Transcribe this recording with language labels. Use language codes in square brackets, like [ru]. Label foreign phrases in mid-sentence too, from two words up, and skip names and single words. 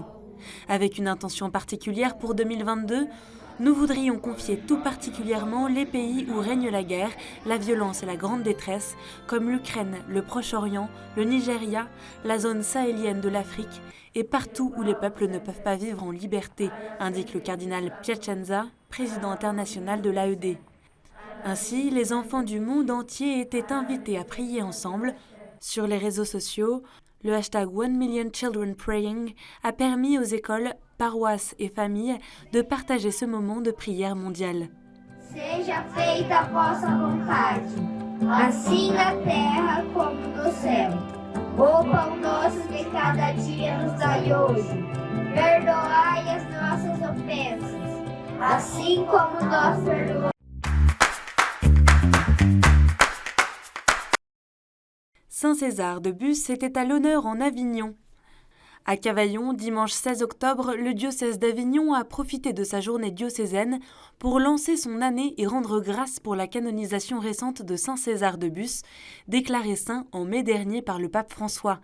[fr] Avec une intention particulière pour 2022, nous voudrions confier tout particulièrement les pays où règne la guerre, la violence et la grande détresse, comme l'Ukraine, le Proche-Orient, le Nigeria, la zone sahélienne de l'Afrique et partout où les peuples ne peuvent pas vivre en liberté, indique le cardinal Piacenza, président international de l'AED. Ainsi, les enfants du monde entier étaient invités à prier ensemble. Sur les réseaux sociaux, le hashtag 1 Million Children Praying a permis aux écoles, paroisses et familles de partager ce moment de prière mondiale. [pt] Seja feita a vossa vontade, assim na terra como no céu. O pão nosso de cada dia nos dai hoje. Perdoai as nossas ofensas, assim como nós perdoamos. [fr] Saint César de Bus était à l'honneur en Avignon. À Cavaillon, dimanche 16 octobre, le diocèse d'Avignon a profité de sa journée diocésaine pour lancer son année et rendre grâce pour la canonisation récente de Saint César de Bus, déclaré saint en mai dernier par le pape François.